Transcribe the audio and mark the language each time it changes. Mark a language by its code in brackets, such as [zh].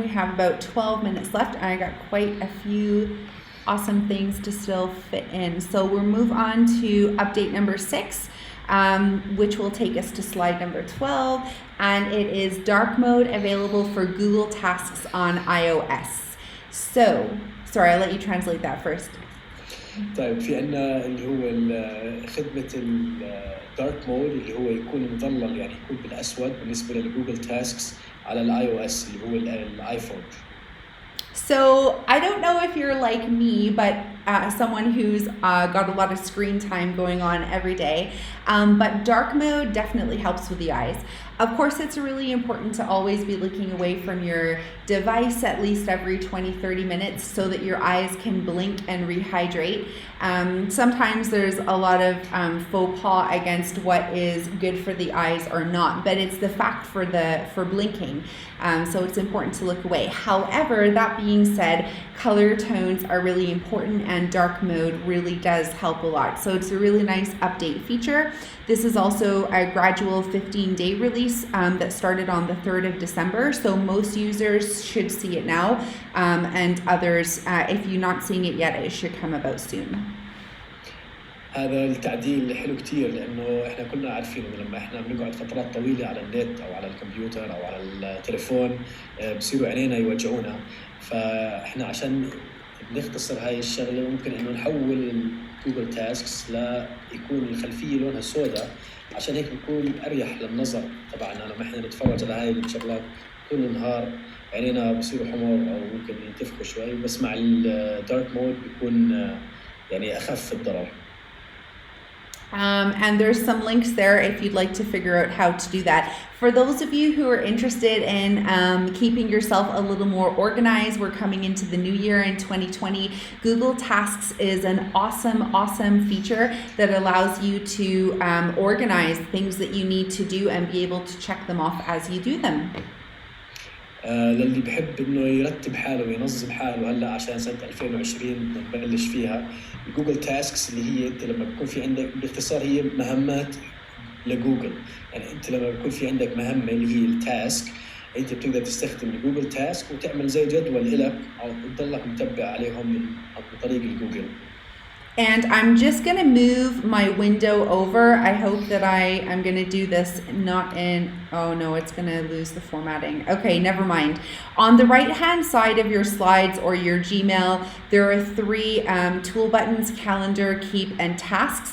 [en] We have about 12 minutes left. I got quite a few awesome things to still fit in. So we'll move on to update number 6, which will take us to slide number 12. And it is dark mode available for Google Tasks on iOS. So, sorry, I'll let you translate that first. [ar] طيب في عنا اللي هو خدمة الدارك مود اللي هو يكون مظلل، يعني يكون بالأسود بالنسبة للجوجل تاسكس على الاي او اس اللي هو الايفون. [en] So I don't know if you're like me, but someone who's got a lot of screen time going on every day, but dark mode definitely helps with the eyes. Of course, it's really important to always be looking away from your device at least every 20-30 minutes so that your eyes can blink and rehydrate. Sometimes there's a lot of faux pas against what is good for the eyes or not, but it's the fact for blinking. So it's important to look away. However, that being said, color tones are really important, and dark mode really does help a lot. So it's a really nice update feature. This is also a gradual 15-day release that started on the 3rd of December. So most users should see it now, and others, if you're not seeing it yet, it should come about soon. [ar] هذا التعديل حلو كتير، لأنه إحنا كنا عارفين إنه لما إحنا بنقعد فترات طويلة على النت أو على الكمبيوتر أو على التليفون بصيروا عينينا يوجعونا، فإحنا عشان نختصر هاي الشغلة ممكن إنه نحول جوجل تاسكس ليكون الخلفية لونها سوداء، عشان هيك بيكون أريح للنظر تبعنا لما إحنا نتفرج على هاي الشغلات طول النهار. عينينا بصيروا حمر أو ممكن ينتفخوا شوي، بس مع الدارك مود بيكون يعني أخف الضرر. [en] And there's some links there if you'd like to figure out how to do that. For those of you who are interested in keeping yourself a little more organized, we're coming into the new year in 2020. Google Tasks is an awesome feature that allows you to organize things that you need to do and be able to check them off as you do them. [ar] للي بحب انه يرتب حاله وينظم حاله هلا عشان سنه 2020 نبلش فيها الجوجل تاسكس اللي هي انت لما بيكون في عندك باختصار هي مهمات لجوجل. يعني انت لما بيكون في عندك مهمه اللي هي التاسك انت بتقدر تستخدم الجوجل تاسك وتعمل زي جدول لك او تضلك متبع عليهم عن طريق الجوجل. [en] And I'm just going to move my window over. I hope that I'm going to do this not in, oh no, it's going to lose the formatting. Okay, never mind. On the right-hand side of your slides or your Gmail, there are 3 tool buttons, calendar, keep, and tasks.